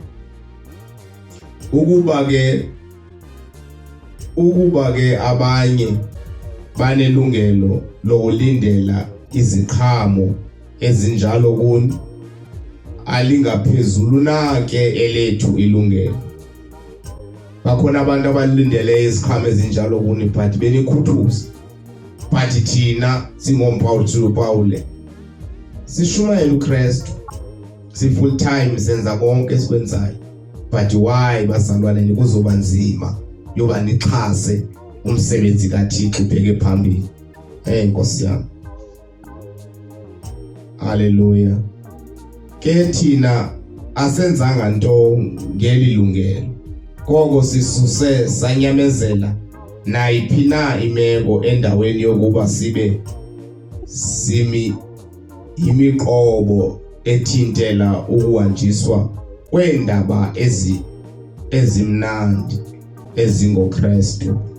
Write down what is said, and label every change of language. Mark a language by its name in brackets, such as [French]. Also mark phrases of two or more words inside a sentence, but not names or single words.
[Xhosa] Ukuba ke abanye banelungelo lokulindela iziqhamo ezinjalo kuni, alingaphezulu nake elethu ilungelo. Bakhona abantu abalindele iziqhamo ezinjalo kuni but benikhuthuza. But thina singompostoli uPawulo sishumayela uKristu, si [English] full time [Xhosa] senza konke esikwenzayo. But why bazalwane kuzoba nzima yoba nixhase umsebenzi kaThixo ubheke phambili? Nkosi yami. Haleluya. Ke thina asenzanga nto ngelilungelo, koko sisuse sanyamezela nayiphi na imeko endaweni yokuba sibe imiqobo ethintela ukuhanjiswa kweendaba ezimnandi ezingoKristu.